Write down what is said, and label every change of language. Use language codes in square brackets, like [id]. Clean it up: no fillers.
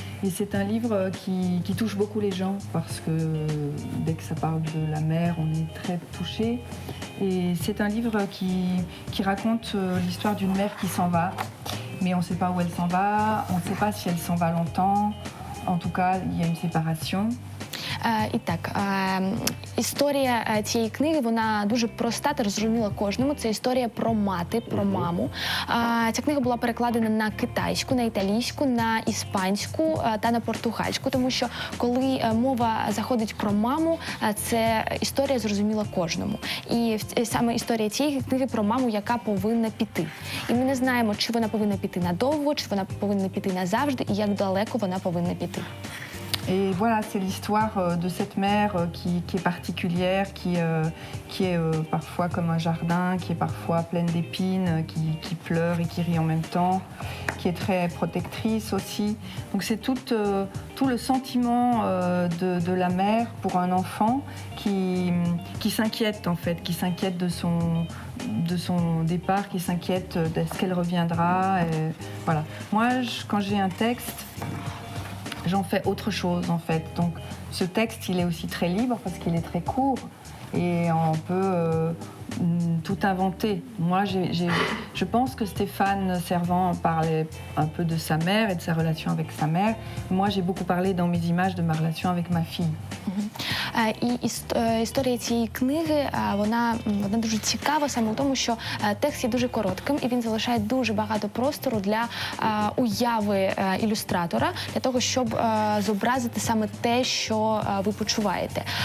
[fr] Et c'est un livre qui touche beaucoup les gens parce que dès que ça parle de la mer, on est très touché. Et c'est un livre qui raconte l'histoire d'une mère qui s'en va mais on ne sait pas où elle s'en va, on ne sait pas si elle s'en va longtemps. En tout cas, il y a une séparation. [uk] І так, історія цієї книги, вона дуже проста та зрозуміла кожному. Це історія про мати, про маму. Ця книга була перекладена на китайську, на італійську, на іспанську та на португальську, тому що коли мова заходить про маму, це історія зрозуміла кожному. І саме історія цієї книги про маму, яка повинна піти. І ми не знаємо, чи вона повинна піти надовго, чи вона повинна піти назавжди, і як далеко вона повинна піти. [fr] Et voilà, c'est l'histoire de cette mère qui est particulière, qui est parfois comme un jardin, qui est parfois pleine d'épines, qui pleure et qui rit en même temps, qui est très protectrice aussi. Donc c'est tout le sentiment de la mère pour un enfant qui s'inquiète en fait, qui s'inquiète de son départ, qui s'inquiète d'est-ce qu'elle reviendra. Et voilà. Moi, quand j'ai un texte, j'en fais autre chose en fait. Donc ce texte, il est aussi très libre parce qu'il est très court et on peut tout inventer. Moi, je pense que Stéphane Servan parlait un peu de sa mère et de sa relation avec sa mère. Moi, j'ai beaucoup parlé dans mes images de ma relation avec ma fille. [uk] І історія цієї книги, вона дуже цікава саме в тому, що текст є дуже коротким і він залишає дуже багато простору для уяви ілюстратора, для того, щоб зобразити саме те, що ви почуваєте.